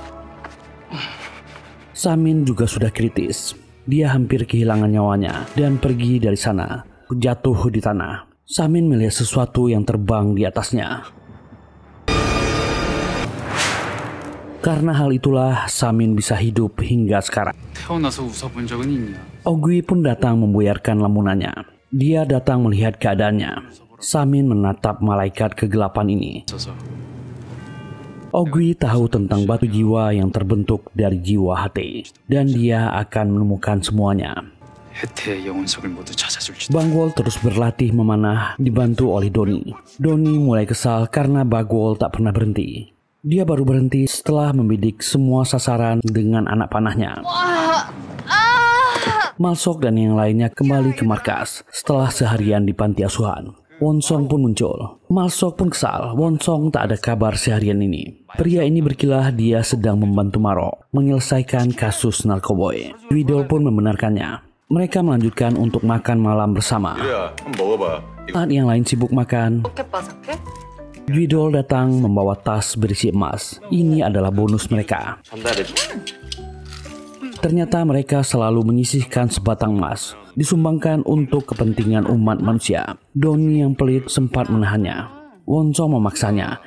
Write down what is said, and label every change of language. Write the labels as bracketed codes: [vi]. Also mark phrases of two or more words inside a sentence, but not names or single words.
[id] Samin juga sudah kritis. Dia hampir kehilangan nyawanya dan pergi dari sana, jatuh di tanah. Samin melihat sesuatu yang terbang di atasnya. Karena hal itulah Samin bisa hidup hingga sekarang. [ko] 태어나서 웃어본 적은 있냐? [id] Ogui pun datang membuyarkan lamunannya. Dia datang melihat keadaannya. Samin menatap malaikat kegelapan ini. [ko] 있어서 [id] Ogui tahu tentang batu jiwa yang terbentuk dari jiwa HT. Dan dia akan menemukan semuanya. [ko] 혜태의 영혼석을 모두 찾아줄지도. [id] Bangwol terus berlatih memanah dibantu oleh Doni. Doni mulai kesal karena Bangwol tak pernah berhenti. Dia baru berhenti setelah membidik semua sasaran dengan anak panahnya. Malsok dan yang lainnya kembali ke markas setelah seharian di panti asuhan. Won-song pun muncul. Malsok pun kesal. Won-song tak ada kabar seharian ini. Pria ini berkilah dia sedang membantu Marok menyelesaikan kasus narkoboy. Widol pun membenarkannya. Mereka melanjutkan untuk makan malam bersama. [ko] 야, 한번 먹어봐. [id] Saat yang lain sibuk makan, [ko] 이렇게 바삭해? [id] Dwidol datang membawa tas berisi emas. Ini adalah bonus mereka. Ternyata mereka selalu menyisihkan sebatang emas, disumbangkan untuk kepentingan umat manusia. Doni yang pelit sempat menahannya. Wonsong memaksanya.